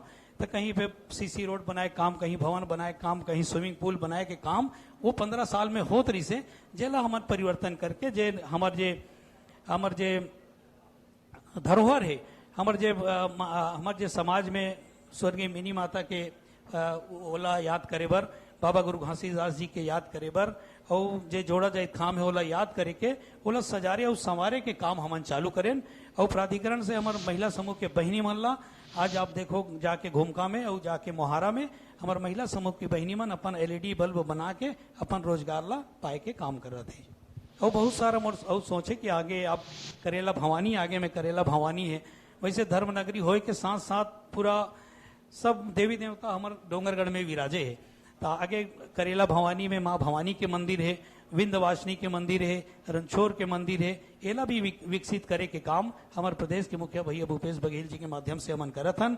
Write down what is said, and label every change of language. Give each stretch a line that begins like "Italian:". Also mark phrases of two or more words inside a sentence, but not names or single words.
Chhattisgarhi: तो कहीं पे सीसी रोड बनाए काम, कहीं भवन बनाए काम, कहीं स्विमिंग पूल बनाए के काम, वो 15 साल में होत रही से जेला हमारे परिवर्तन करके जे हमार जे धरोहर है, हमार जे समाज में स्वर्गीय मिनी माता के ओला याद करे बर, बाबा गुरु घासीदास जी के याद करे बर, और जे जोड़ा जाए खाम है ओला याद करे के ओला सजारे और संवारे के काम हमन चालू करें। और प्राधिकरण से हमार महिला समूह के बहनी मन ला आज आप देखो जाके घुमका में और जाके मोहारा में हमार महिला समूह की बहनी मन अपन LED बल्ब बना के अपन रोजगार ला पाए के काम कर रहे थे। और बहुत सारा और सोचे कि आगे आप करेला भवानी, आगे में करेला भवानी है, वैसे धर्मनगरी होए के साथ साथ पूरा सब देवी देवता हमारे डोंगरगढ़ में विराजे है। तो आगे करेला भवानी में माँ भवानी के मंदिर है, विंध्यवासिनी के मंदिर है, रणछोड़ के मंदिर है, एला भी विकसित करे के काम हमारे प्रदेश के मुखिया भैया भूपेश बघेल जी के माध्यम से हमन करत हन।